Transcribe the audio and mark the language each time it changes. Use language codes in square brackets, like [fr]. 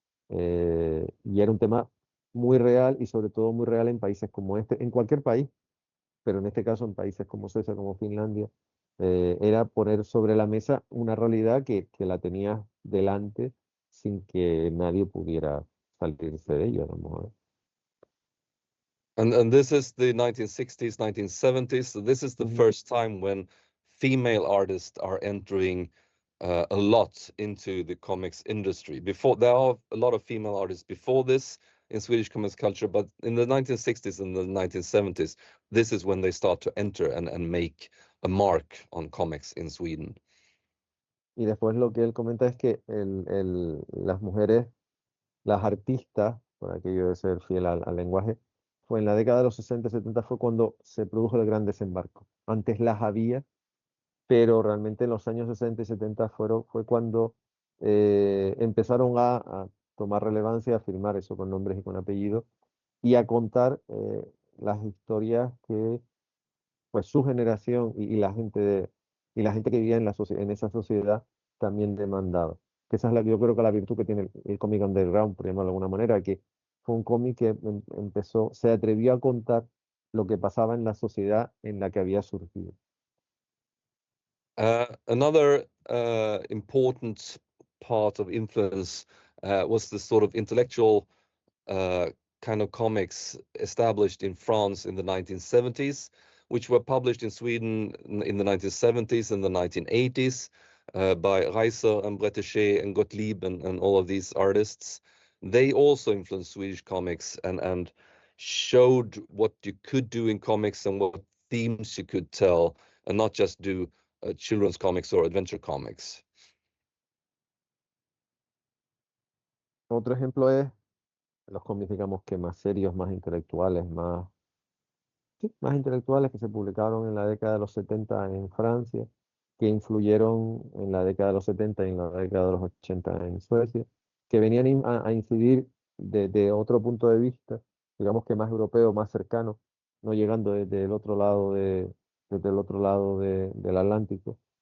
[es] Y era un tema muy real y sobre todo muy real en países como este, en cualquier país, pero en este caso en países como Suecia, como Finlandia, era poner sobre la mesa una realidad que la tenías delante sin que nadie pudiera salirse de ella, ¿no? [en] And this is the 1960s, 1970s. So this is the first time when female artists are entering a lot into the comics industry. Before, there are a lot of female artists before this in Swedish comics culture, but in the 1960s and the 1970s, this is when they start to enter and make a mark on comics in Sweden. [es] Y después lo que él comenta es que las mujeres, las artistas, por aquello de ser fiel al lenguaje, fue en la década de los 60 y 70 fue cuando se produjo el gran desembarco. Antes las había, pero realmente en los años 60 y 70 fue cuando empezaron a tomar relevancia, a firmar eso con nombres y con apellidos y a contar las historias que pues su generación y la gente que vivía en esa sociedad también demandaba. Que esa es yo creo que la virtud que tiene el cómic underground, por llamarlo de alguna manera, que fue un cómic que empezó, se atrevió a contar lo que pasaba en la sociedad en la que había surgido. [en] Another important part of influence was the sort of intellectual kind of comics established in France in the 1970s, which were published in Sweden in the 1970s and the 1980s by Reiser and Bretéché and Gottlieb and all of these artists. They also influenced Swedish comics and showed what you could do in comics and what themes you could tell, and not just do children's comics or adventure comics. [es] Otro ejemplo es los cómics, digamos que más serios, más intelectuales, más intelectuales que se publicaron en la década de los 70 en Francia, que influyeron en la década de los 70 y en la década de los 80 en Suecia, que venían a incidir de otro punto de vista, digamos que más europeo, más cercano, no llegando desde el otro lado desde el otro lado del Atlántico,